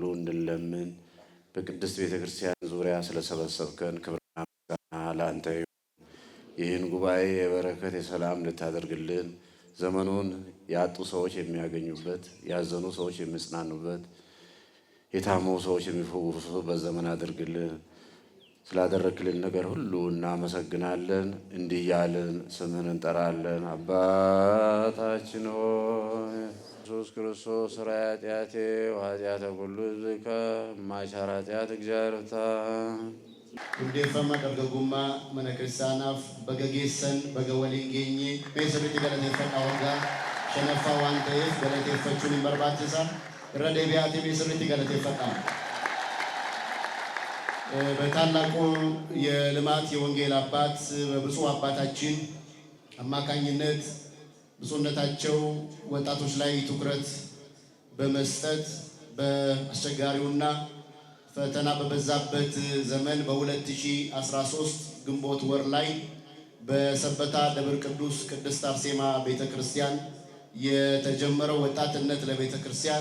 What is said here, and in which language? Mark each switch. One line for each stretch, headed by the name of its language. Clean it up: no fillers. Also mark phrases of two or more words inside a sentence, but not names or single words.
Amharic: እንድንለምን በቅድስት ቤተ ክርስቲያን ዙሪያ ስለሰበሰብከን ክብርና ምስጋና ለአንተ ይሁን። ይህን ጉባኤ የበረከት የሰላም እንድታደርግልን ዘመኑን ያጡ ሰዎች የሚያገኙበት፣ ያዘኑ ሰዎች የሚጽናኑበት፣ የታመሙ ሰዎች የሚፈወሱበት ዘመን አድርግልን። ስላደረግልን ነገር ሁሉ እናመሰግናለን። እንዲህ ያልን ስምህን እንጠራለን። አባታችን ሆይ ኢየሱስ ክርስቶስ ሥራ
Geez: ኃጢአቴ ወኃጢአተ ኩሉ ሕዝብከ
Amharic: ማይሰራ ኃጢአት እግዚአብሔር ፍታ
Oromo: hundeeffama dargaggummaa mana kiristaanaaf baga geessan baga waliin geenye sirriitti galateeffadhaa. waggaa shanaffaa waan ta'eef galateeffachuun hin barbaachisa. irra deebi'aatii sirriitti galateeffadhaa.
Amharic: በታላቁ የልማት የወንጌል አባት በብፁዕ አባታችን አማካኝነት ብፁዕነታቸው ወጣቶች ላይ ትኩረት በመስጠት በአስቸጋሪውና ፈተና በበዛበት ዘመን በ2013 ግንቦት ወር ላይ በሰበታ ደብረ ቅዱስ ቅድስት አርሴማ ቤተክርስቲያን የተጀመረው ወጣትነት ለቤተክርስቲያን